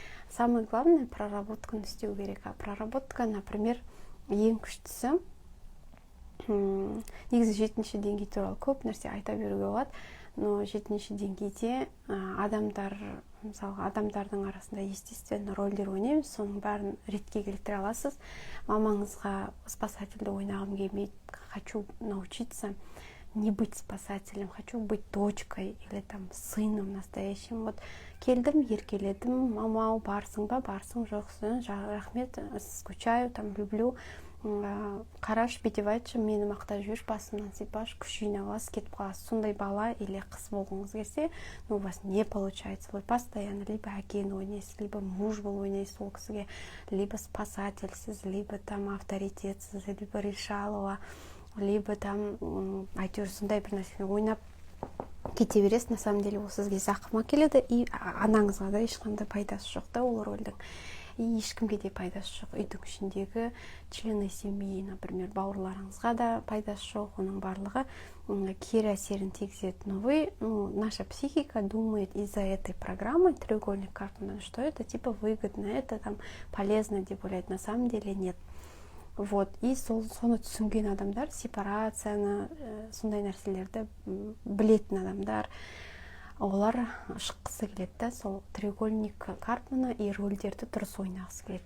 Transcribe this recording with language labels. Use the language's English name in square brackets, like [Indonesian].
[Kazakh] Самое главное, проработканы істеу керек. Проработка, например, ең күштісі, негізі 7-ші деңгей туралы көп нәрсе айта беруге болады, но 7-ші деңгейде адамдардың арасында [Russian] естественно [Kazakh] рөлдер ойнаймыз, соның бәрін ретке келтіре аласыз. Мамаңызға спасательді ойнағым келмейді, [Russian] хочу научиться не быть спасателем, хочу быть дочкой или там сыном настоящим. [Kazakh] Вот келдім, еркеледім, мамау, барсың ба, барсың, жоқсың, рахмет, [Russian] скучаю, там люблю. [Kazakh] Қараш, бүйтіп айтшы, мені мақтап жүрш, басымнан сипаш, күш жинап аласыз, кетіп қаласыз. Сондай бала или қыз болғыңыз келсе, [Russian] но у вас не получается. Вы постоянно либо [Kazakh] әкені ойнайсыз, либо муж болып ойнайсыз ол кісіге, либо спасательсіз, либо там авторитетсіз, либо решалова, либо там әйтеуір сондай бір нәрсені ойнап кете бересіз. [Russian] На самом деле [Kazakh] ол сізге зақым әкеледі, и анаңызға да ешқандай пайдасы жоқ та ол рөлдің. И ешкімге де пайдасы жоқ. Үйдің ішіндегі [Russian] члены семьи, например, [Kazakh] бауырларыңызға да пайдасы жоқ, оның барлығы кері әсерін тигізеді. [Russian] Но вы, наша психика думает из-за этой программы треугольник Карпмана, что это типа выгодно, это там полезно [Kazakh] деп ойлайды. [Russian] На самом деле нет. Вот. [Kazakh] И соны түсінген адамдар, сепарацияны, сондай нәрселерді білетін адамдар, олар шыққысы келеді, да, сол [Russian] треугольник Карпмана и [Kazakh] рөлдерді дұрыс ойнағысы келеді.